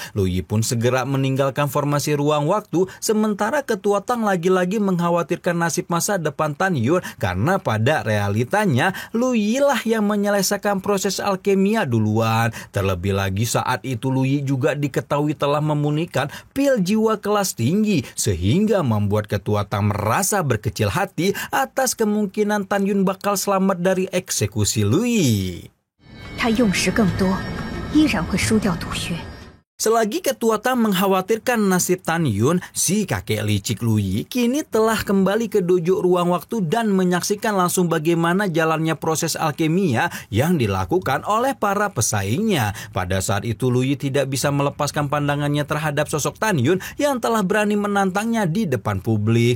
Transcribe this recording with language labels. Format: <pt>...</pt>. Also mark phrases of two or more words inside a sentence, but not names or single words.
<id>Lui pun segera meninggalkan formasi ruang waktu, sementara Ketua Tang lagi-lagi mengkhawatirkan nasib masa depan Tan Yun karena pada realitanya Lui lah yang menyelesaikan proses alkemia duluan. Terlebih lagi saat itu Lui juga diketahui telah memunikan pil jiwa kelas tinggi, sehingga membuat Ketua Tang merasa berkecil hati atas kemungkinan Tan Yun bakal selamat dari eksekusi Lui.</id> <zh>他用时更多，依然会输掉毒穴。</zh> <id>Selagi Ketua Tang mengkhawatirkan nasib Tan Yun, si kakek licik Lui kini telah kembali ke dojo ruang waktu dan menyaksikan langsung bagaimana jalannya proses alkemia yang dilakukan oleh para pesaingnya. Pada saat itu Lui tidak bisa melepaskan pandangannya terhadap sosok Tan Yun yang telah berani menantangnya di depan publik.</id>